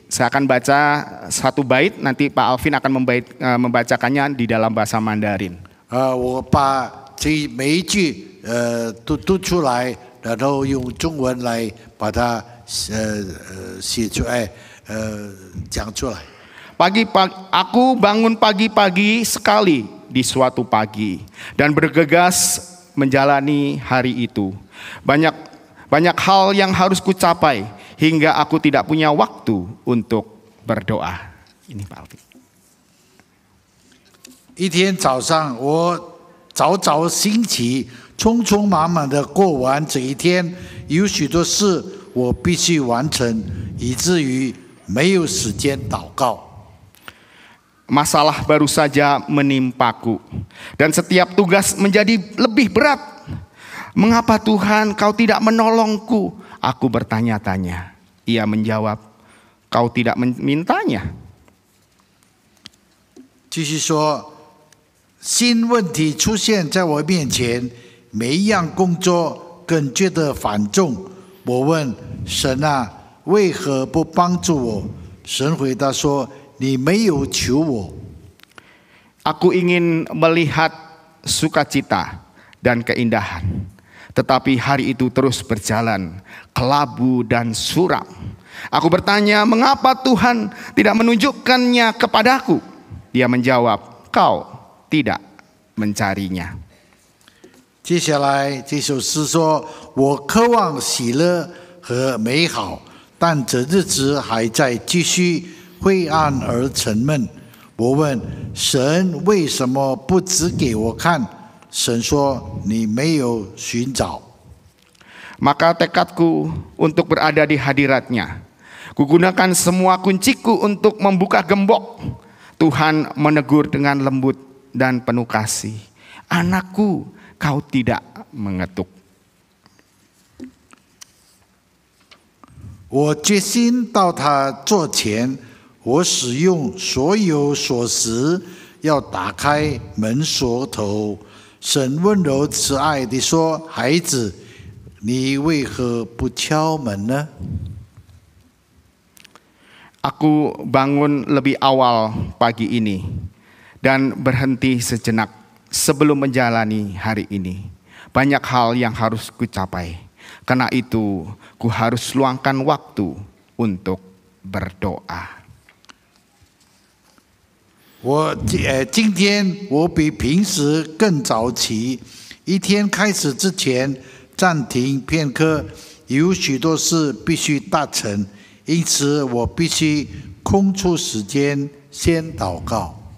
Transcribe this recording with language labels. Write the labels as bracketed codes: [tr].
[id] Saya akan baca satu bait, nanti Pak Alvin akan membacakannya di dalam bahasa Mandarin. [zh] 我把这每一句读出来，然后用中文来把它写出来，讲出来。 [id] Aku bangun pagi-pagi sekali di suatu pagi dan bergegas menjalani hari itu. Banyak hal yang harus kucapai hingga aku tidak punya waktu untuk berdoa. Ini Pak Alvin. [zh] 一天早上，我早早兴起，匆匆忙忙的过完这一天，有许多事我必须完成，以至于没有时间祷告。 [id] Masalah baru saja menimpaku dan setiap tugas menjadi lebih berat. Mengapa Tuhan kau tidak menolongku? Aku bertanya-tanya. Ia menjawab, kau tidak memintanya. [zh] 继续说，新问题出现在我面前，每一样工作更觉得繁重。我问神啊，为何不帮助我？神回答说：你没有求我。 [id] Aku ingin melihat sukacita dan keindahan. Tetapi hari itu terus berjalan, kelabu dan suram. Aku bertanya, mengapa Tuhan tidak menunjukkannya kepadaku? Dia menjawab, kau tidak mencarinya. [zh] 接下来这首诗说：我渴望喜乐和美好，但这日子还在继续，灰暗而沉闷。我问神为什么不指给我看？神说：你没有寻找。 [id] Maka tekadku untuk berada di hadiratnya. Kugunakan semua kunciku untuk membuka gembok. Tuhan menegur dengan lembut dan penuh kasih. Anakku, kau tidak mengetuk. [zh] 我决心到他座前，我使用所有锁匙，要打开门锁头。神温柔慈爱地说：“孩子，你为何不敲门呢？” [id] Aku bangun lebih awal pagi ini dan berhenti sejenak sebelum menjalani hari ini. Banyak hal yang harus kucapai. Karena itu, ku harus luangkan waktu untuk berdoa. [zh] 今天我比平时更早起，一天开始之前暂停片刻，有许多事必须达成，因此我必须空出时间先祷告。